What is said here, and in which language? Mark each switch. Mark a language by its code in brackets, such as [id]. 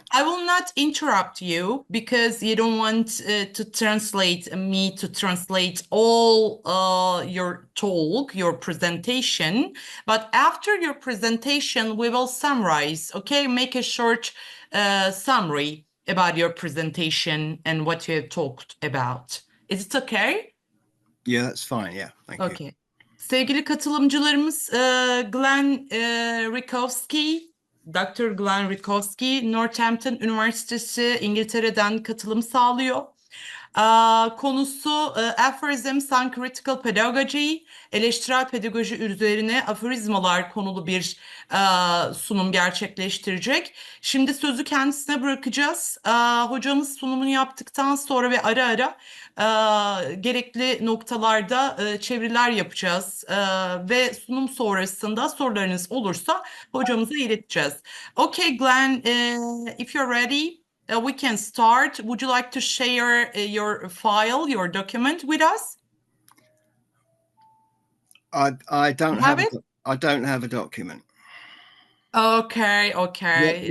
[en] I will not interrupt you because you don't want to translate all your talk, your presentation. But after your presentation, we will summarize. Okay, make a short summary about your presentation and what you have talked about. Is it okay? Yeah, that's fine. Yeah, thank you. Okay. [tr] Sevgili katılımcılarımız, Glenn RIKOWSKI, Dr. Glenn RIKOWSKI, Northampton Üniversitesi İngiltere'den katılım sağlıyor. Konusu [en] Aphorisms on Critical Pedagogy, [tr] eleştirel pedagoji üzerine aforizmalar konulu bir sunum gerçekleştirecek. Şimdi sözü kendisine bırakacağız. Hocamız sunumunu yaptıktan sonra ve ara ara gerekli noktalarda çeviriler yapacağız ve sunum sonrasında sorularınız olursa hocamıza ileteceğiz. [en] Okay, Glenn, if you're ready, we can start. Would you like to share your file, your document with us? I don't have a document. Okay.